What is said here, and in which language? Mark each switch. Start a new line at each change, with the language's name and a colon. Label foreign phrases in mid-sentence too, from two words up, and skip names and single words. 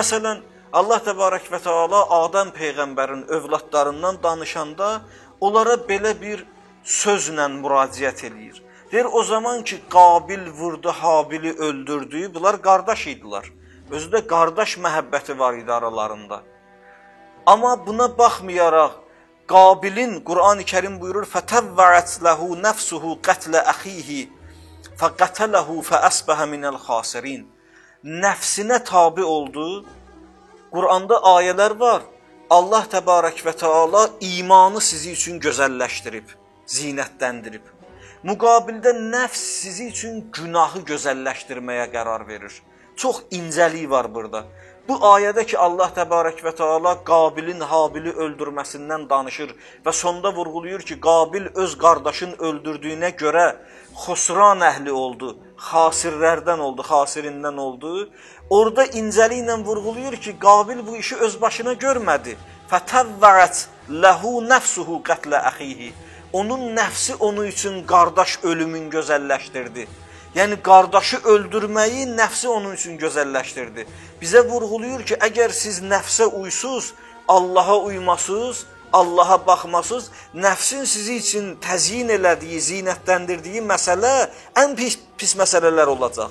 Azerbaijani: Məsələn,
Arabic: الله تبارك وتعالى
Azerbaijani: Adəm peyğəmbərin övladlarından danışanda onlara belə bir sözlə müraciət eləyir. Deyir, o zaman ki, Qabil vurdu, Habili öldürdü, bunlar qardaş idilər. Özü də qardaş məhəbbəti var idi aralarında. Amma buna baxmayaraq, Qabilin, Qur'an-ı Kerim buyurur,
Arabic: فَتَوَّعَتْ لَهُ نَفْسُهُ قَتْلَ أَخِيهِ فَقَتَلَهُ فَأَسْبَهَ مِنَ الْخَاسِرِينَ
Azerbaijani: Nəfsinə tabi oldu. Qur'anda ayələr var.
Arabic: الله تبارك وتعالى
Azerbaijani: imanı sizi üçün gözəlləşdirib, zinətləndirib. Müqabildə nəfs sizi üçün günahı gözəlləşdirməyə qərar verir. Çox incəlik var burada. Bu ayədə ki,
Arabic: الله تبارك وتعالى
Azerbaijani: Qabilin Habili öldürməsindən danışır və sonda vurğulayır ki, Qabil öz qardaşın öldürdüyünə görə xusran əhli oldu, xasirlərdən oldu, xasirindən oldu. Orada incəliklə vurğulayır ki, Qabil bu işi öz başına görmədi.
Arabic: فَتَوَّعَتْ لَهُ نَفْسُهُ قَتْلَ أَخِيهِ
Azerbaijani: Onun nəfsi onun üçün qardaş ölümün gözəlləşdirdi. Yəni, qardaşı öldürməyi nəfsi onun üçün gözəlləşdirdi. Bizə vurğulayır ki, əgər siz nəfsə uysuz, Allaha uymasız, Allaha baxmasız, nəfsin sizi üçün təzyin elədiyi, zinətləndirdiyi məsələ ən pis məsələlər olacaq.